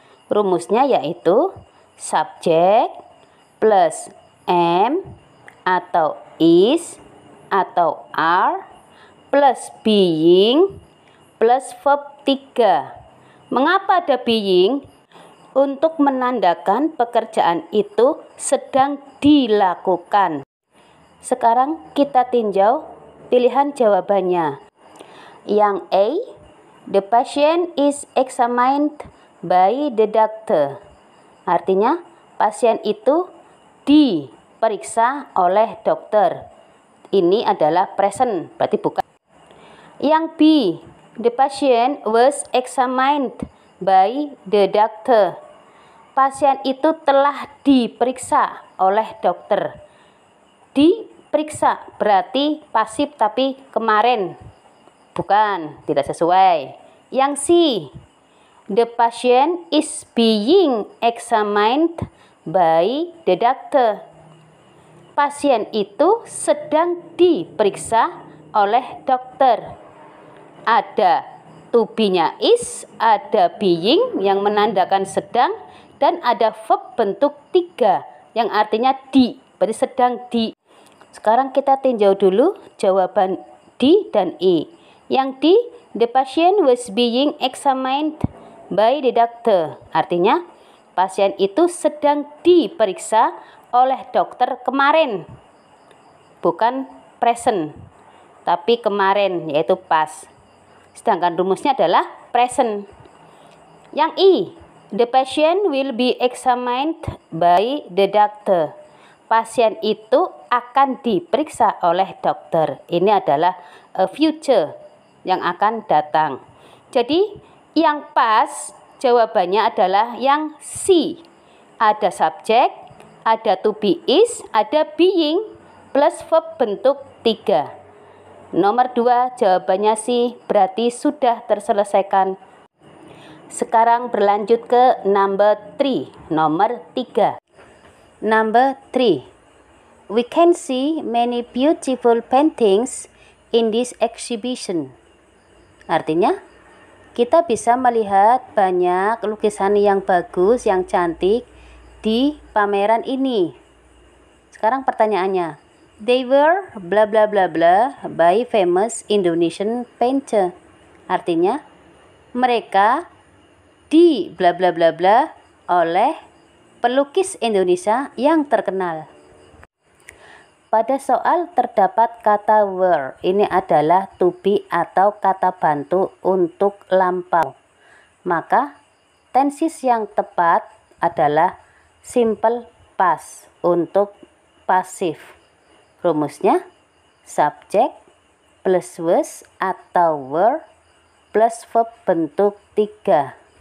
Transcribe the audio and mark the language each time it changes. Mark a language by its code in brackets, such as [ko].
[id] Rumusnya yaitu subject plus am atau is atau are plus being plus verb 3. Mengapa ada being? Untuk menandakan pekerjaan itu sedang dilakukan. Sekarang kita tinjau pilihan jawabannya. Yang A, [en] the patient is examined by the doctor. [id] Artinya, pasien itu diperiksa oleh dokter. Ini adalah present, berarti bukan. Yang B, [en] the patient was examined by the doctor. [id] Pasien itu telah diperiksa oleh dokter. Diperiksa berarti pasif tapi kemarin, bukan, tidak sesuai. Yang C, [en] the patient is being examined by the doctor. [id] Pasien itu sedang diperiksa oleh dokter. Ada to be-nya is, ada being yang menandakan sedang, dan ada verb bentuk 3 yang artinya di, berarti sedang di. Sekarang kita tinjau dulu jawaban D dan E. Yang D, [en] the patient was being examined by the doctor. [id] Artinya, pasien itu sedang diperiksa oleh dokter kemarin. Bukan present, tapi kemarin, yaitu past. Sedangkan rumusnya adalah present. Yang E, [en] the patient will be examined by the doctor. [id] Pasien itu akan diperiksa oleh dokter. Ini adalah future, yang akan datang. Jadi yang pas jawabannya adalah yang C. Ada subjek, ada to be is, ada being, plus verb bentuk 3. Nomor 2 jawabannya C, berarti sudah terselesaikan. Sekarang berlanjut ke number 3, nomor 3. [en] Number 3. We can see many beautiful paintings in this exhibition. [id] Artinya, kita bisa melihat banyak lukisan yang bagus, yang cantik di pameran ini. Sekarang pertanyaannya, [en] they were bla bla bla bla by famous Indonesian painter. [id] Artinya, mereka di bla bla bla bla oleh pelukis Indonesia yang terkenal. Pada soal terdapat kata were, ini adalah to be atau kata bantu untuk lampau. Maka tenses yang tepat adalah simple past untuk pasif. Rumusnya subjek plus was atau were plus verb bentuk 3.